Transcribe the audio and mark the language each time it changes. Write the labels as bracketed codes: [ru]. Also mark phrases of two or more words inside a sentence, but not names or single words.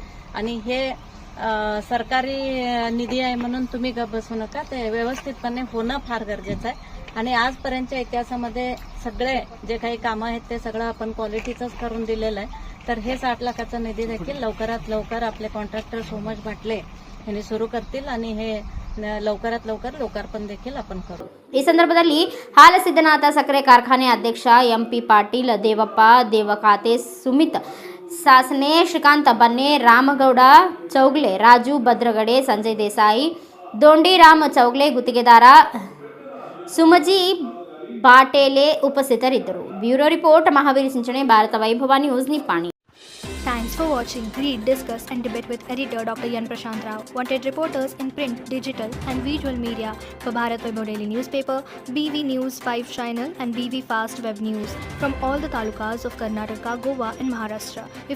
[mr] आणि हे सरकारी निधी आहे म्हणून तुम्ही गप्प बसू नका, ते व्यवस्थितपणे होणं फार गरजेचं आहे. आणि आजपर्यंतच्या इतिहासामध्ये सगळे जे काही कामं आहेत ते सगळं आपण क्वालिटीचंच करून दिलेलं आहे. तर हे 60 लाखाचा निधी देखील लवकरात लवकर आपले कॉन्ट्रॅक्टर सोमज भाटले यांनी सुरू करतील आणि हे लवकरात लवकर लोकार्पण देखील आपण करू. [kn] ಈ ಸಂದರ್ಭದಲ್ಲಿ ಹಾಲಸಿದ್ದನಾಥ ಸಕ್ಕರೆ ಕಾರ್ಖಾನೆ ಅಧ್ಯಕ್ಷ MP ಪಾಟೀಲ್, ದೇವಪ್ಪ ದೇವಕಾತೆ, ಸುಮಿತ್ ಸಾಸನೆ, ಶ್ರೀಕಾಂತ್ ಬನ್ನೆ, ರಾಮಗೌಡ ಚೌಗ್ಲೆ, ರಾಜು ಭದ್ರಗಡೆ, ಸಂಜಯ್ ದೇಸಾಯಿ, ದೊಂಡಿರಾಮ್ ಚೌಗ್ಲೆ, ಗುತ್ತಿಗೆದಾರ ಸುಮಜಿ ಬಾಟೇಲೆ ಉಪಸ್ಥಿತರಿದ್ದರು. ಬ್ಯೂರೋ ರಿಪೋರ್ಟ್, ಮಹಾವೀರ್ ಸಿಂಚಣೆ, ಭಾರತ ವೈಭವ ನ್ಯೂಸ್, ನಿಪ್ಪಾಣಿ. [en] Thanks for watching. Read, discuss and debate with editor Dr. Yan Prashant Rao. Wanted reporters in print, digital and visual media for Bharat Vaibhav Daily Newspaper, BV News 5 Channel and BV Fast Web News from all the talukas of Karnataka, Goa and Maharashtra.